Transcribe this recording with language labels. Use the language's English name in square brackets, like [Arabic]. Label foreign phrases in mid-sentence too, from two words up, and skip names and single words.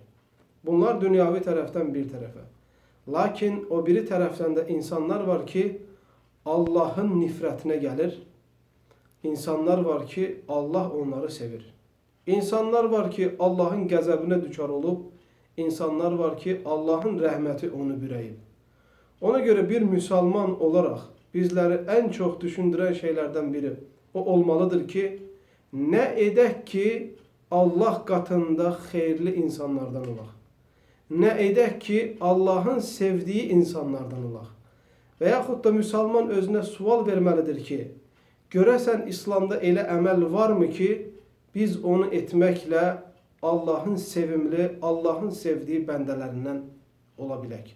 [Azerbaijani] Bunlar dünyavi tərəfdən bir tərəfə. Lakin o biri tərəfdən də insanlar var ki Allah'ın nifrətinə gelir. İnsanlar var ki Allah onları sevir. İnsanlar var ki Allah'ın qəzəbinə düçar olub. İnsanlar var ki Allah'ın rəhməti onu bürəyib. [Turkish] Ona göre bir Müslüman olarak bizleri en çok düşündüren şeylerden biri o olmalıdır ki [Azerbaijani] ne edək ki Allah katında xeyirli insanlardan olaq. Ne edək ki Allah'ın sevdiği insanlardan olaq. Veyahut da Müslüman özünə sual verməlidir ki görəsən İslamda elə əməl varmı ki biz onu etməklə Allah'ın sevimli, Allah'ın sevdiği bəndələrindən ola bilək.